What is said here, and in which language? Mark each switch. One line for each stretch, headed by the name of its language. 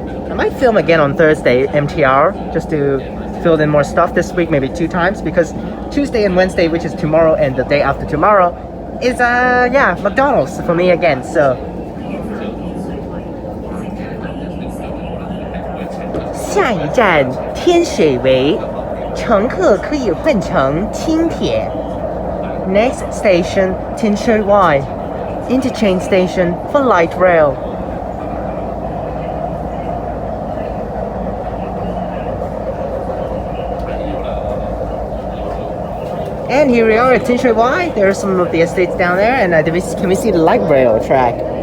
English: I might film again on Thursday, MTR, just to fill in more stuff this week, maybe 2 times, because Tuesday and Wednesday, which is tomorrow and the day after tomorrow, is yeah, McDonald's for me again, so.
Chinese: 下一站天水围，乘客可以换乘轻铁。
English: Next station, Tinshui, interchange station for light rail. And here we are at Tinshui. There are some of the estates down there, and can we see the light rail track?